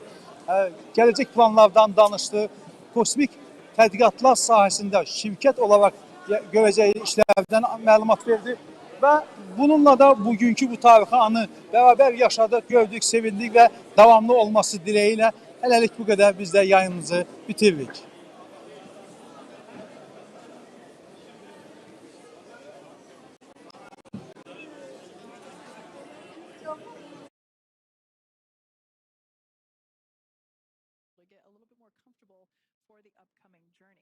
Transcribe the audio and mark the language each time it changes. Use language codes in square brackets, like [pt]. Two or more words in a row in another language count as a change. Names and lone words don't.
[az] Gələcək planlardan danışdı. Kosmik tədqiqatlar sahəsində şirkət olaraq görəcəyi işlərdən məlumat verdi. Və bununla da bugünkü bu tarixi anı bərabər yaşadıq, gördük, sevindik və davamlı olması dileğiyle hələlik bu qədər biz də yayınımızı bitiririk. [en] Get a little bit more comfortable for the upcoming journey.